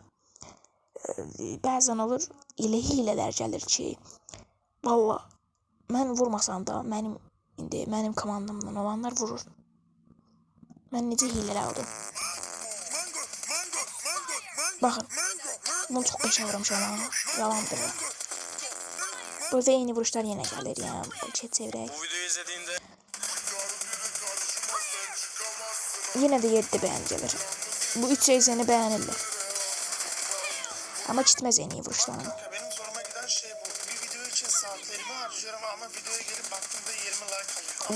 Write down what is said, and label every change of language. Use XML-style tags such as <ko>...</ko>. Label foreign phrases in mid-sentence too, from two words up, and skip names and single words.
<az>Bəzən olur, elə hilələr gəlir ki, valla, mən vurmasam da, mənim komandamdan olanlar vurur. Mən necə hilələr oldum. Baxın, bunu çox qəşəng vurmuşam ama, yalan demir. Burada eyni vuruşlar yenə gəlir, yəni, bu çevirək.</az> <tr>Yine de 7 beğen gelir. Bu 3 reisini beğenirler. Ama gitmez en iyi vuruşlarını. Benim zoruma giden şey bu. Bir video için saatlerimi harcıyorum ama videoya gelip baktığımda 20 like alıyor.</tr>